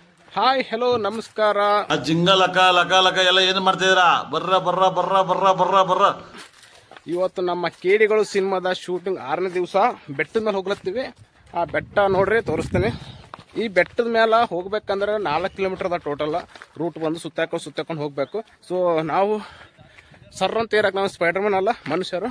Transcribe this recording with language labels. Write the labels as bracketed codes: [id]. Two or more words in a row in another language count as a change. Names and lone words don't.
[kn] ಹಾಯ್ ಹಲೋ ನಮಸ್ಕಾರ. ಜಿಂಗ ಲಕ ಲಕ ಲಕ ಎಲ್ಲ ಏನು ಮಾಡ್ತಿದ್ದೀರಾ? ಬರ್ರ ಬರ್ರ ಬರ್ರ ಬರ್ರ ಬರ್ರ ಬರ್ರ. ಇವತ್ತು ನಮ್ಮ ಕೇಡಿಗಳು ಸಿನಿಮಾದ ಶೂಟಿಂಗ್ 6ನೇ ದಿವಸ ಬೆಟ್ಟದ ಮೇಲೆ ಹೋಗ್ಲತ್ತೀವಿ. ಆ ಬೆಟ್ಟ ನೋಡ್ರಿ ತೋರಿಸ್ತೇನೆ. ಈ ಬೆಟ್ಟದ ಮೇಲೆ ಹೋಗ್ಬೇಕಂದ್ರೆ 4 ಕಿಲೋಮೀಟರ್ ಅದ ಟೋಟಲ್ ರೂಟ್. ಬಂದು ಸುತ್ತಾಕೊಂಡು ಹೋಗ್ಬೇಕು. ಸೊ ನಾವು ಸರ್ರಂತ ಏರಾಕ ನಾವು ಸ್ಪೈಡರ್ಮನ್ ಅಲ್ಲ ಮನುಷ್ಯರು.